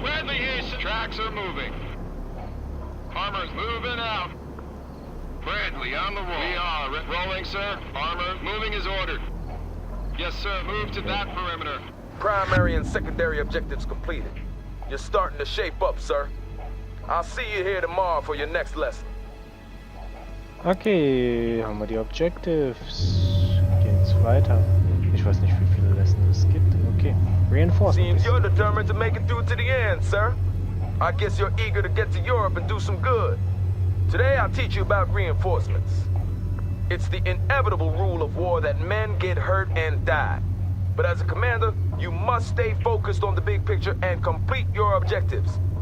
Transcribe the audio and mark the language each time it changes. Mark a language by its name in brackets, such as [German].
[English] Bradley here, sir. Tracks are moving. Armor's moving out. Bradley on the roll. We are rolling, sir. Armor moving as ordered. Yes, sir. Move to that perimeter. Primary and secondary objectives completed. You're starting to shape up, sir. I'll see you here tomorrow for your next lesson. [German] Okay, haben wir die Objectives. Geht's weiter. Ich weiß nicht, wie viele Lessons es gibt. [English] Okay, Reinforcement. Seems you're determined to make it through to the end, sir. I guess you're eager to get to Europe and do some good. Today I'll teach you about reinforcements. It's the inevitable rule of war that men get hurt and die. But as a commander, you must stay focused on the big picture and complete your objectives.